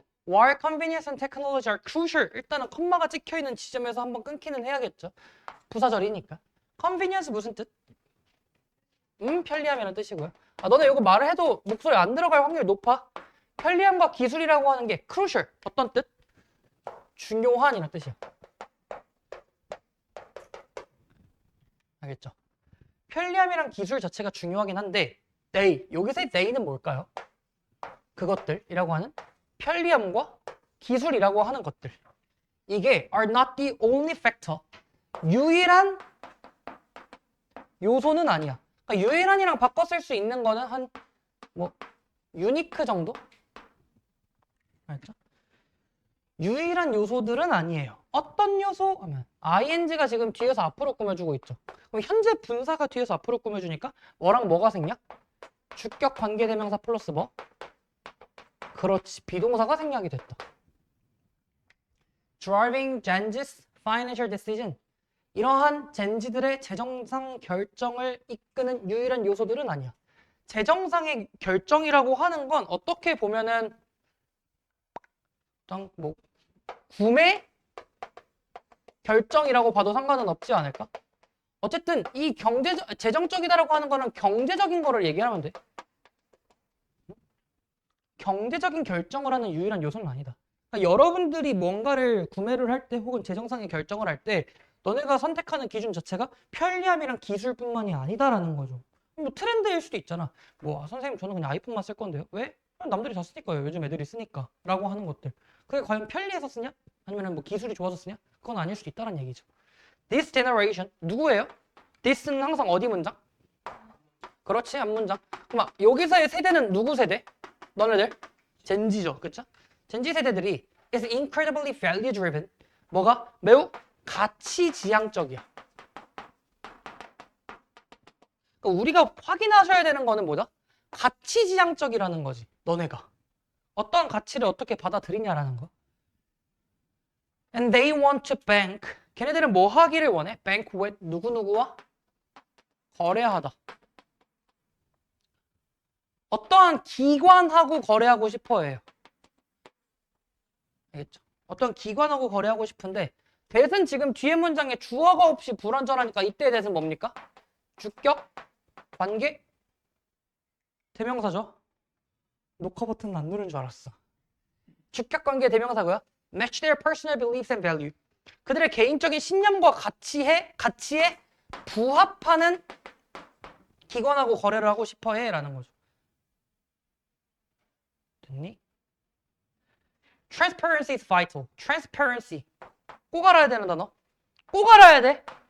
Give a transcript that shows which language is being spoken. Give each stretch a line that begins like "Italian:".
English: While convenience and technology are crucial.
Korean: 일단은 컴마가 찍혀있는 지점에서 한번 끊기는 해야겠죠. 부사절이니까. convenience 무슨 뜻? 편리함이라는 뜻이고요. 너네 이거 말을 해도 목소리 안 들어갈 확률이 높아. 편리함과 기술이라고 하는 게 crucial. 어떤 뜻? 중요한이라는 뜻이야. 알겠죠? 편리함이랑 기술 자체가 중요하긴 한데 they, 여기서의 they는 뭘까요? 그것들이라고 하는 편리함과 기술이라고 하는 것들. 이게
English: are not the only factor.
Korean: 유일한 요소는 아니야. 그러니까 유일한이랑 바꿔 쓸 수 있는 거는 한 유니크 정도? 알죠? 유일한 요소들은 아니에요. 어떤 요소? 하면 ing가 지금 뒤에서 앞으로 꾸며주고 있죠. 그럼 현재 분사가 뒤에서 앞으로 꾸며주니까 뭐랑 뭐가 생략? 주격 관계대명사 플러스 뭐? 그렇지. 비동사가 생략이 됐다.
English: Driving Gen's financial decision.
Korean: 이러한 젠지들의 재정상 결정을 이끄는 유일한 요소들은 아니야. 재정상의 결정이라고 하는 건 어떻게 보면은 구매 결정이라고 봐도 상관은 없지 않을까? 어쨌든 이 재정적이다라고 하는 거는 경제적인 거를 얘기하면 돼. 경제적인 결정을 하는 유일한 요소는 아니다. 그러니까 여러분들이 뭔가를 구매를 할 때 혹은 재정상의 결정을 할 때 너네가 선택하는 기준 자체가 편리함이랑 기술뿐만이 아니다라는 거죠. 트렌드일 수도 있잖아. 선생님 저는 그냥 아이폰만 쓸 건데요. 왜? 남들이 다 쓰니까요. 요즘 애들이 쓰니까. 라고 하는 것들. 그게 과연 편리해서 쓰냐? 아니면 기술이 좋아서 쓰냐? 그건 아닐 수도 있다는 얘기죠.
English: This generation
Korean: 누구예요? this는 항상 어디 문장? 그렇지, 앞 문장. 그럼 여기서의 세대는 누구 세대? 너네들? 젠지죠, 그쵸? 젠지 세대들이
English: is incredibly value driven.
Korean: 뭐가? 매우 가치지향적이야. 그러니까 우리가 확인하셔야 되는 거는 뭐죠? 가치지향적이라는 거지, 너네가. 어떤 가치를 어떻게 받아들이냐라는 거.
English: And they want to bank.
Korean: 걔네들은 뭐 하기를 원해?
English: bank with
Korean: 누구누구와? 거래하다. 어떠한 기관하고 거래하고 싶어 해요. 알겠죠? 어떤 기관하고 거래하고 싶은데 대신 지금 뒤에 문장에 주어가 없이 불완전하니까 이때 대신 뭡니까? 주격, 관계, 대명사죠. 녹화 버튼 안 누른 줄 알았어. 주격, 관계, 대명사고요.
English: Match their personal beliefs and value.
Korean: 그들의 개인적인 신념과 가치에 부합하는 기관하고 거래를 하고 싶어 해 라는 거죠. 됐니?
English: Transparency is vital.
Korean: Transparency. 꼭 알아야 되는 단어. 꼭 알아야 돼.